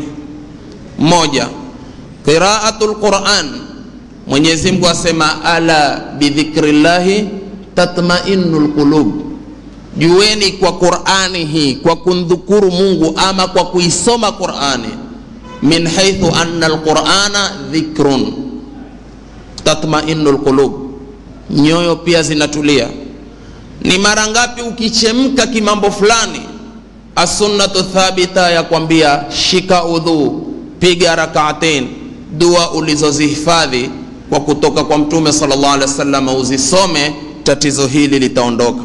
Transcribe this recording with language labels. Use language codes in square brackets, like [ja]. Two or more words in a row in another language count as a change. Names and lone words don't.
[ar] Moja, قراءة القرآن. [sw] Mwenyezi Mungu asema [ar] ألا بذكر الله تطمئن القلوب, [sw] jueni kwa Qur'ani hii, kwa kundhukuru Mungu ama kwa kuisoma Qur'ani, [ar] من حيث أن القرآن ذكر تطمئن القلوب, [sw] nyoyo pia zinatulia. Ni mara ngapi ukichemka kimambo fulani, [ar] السنة ثابتة [sw] ya kwambia shika udhu, piga rak'atain, dua ulizozihifadhi kwa kutoka kwa Mtume [ar] صلى الله عليه وسلم [sw] uzisome, tatizo hili litaondoka.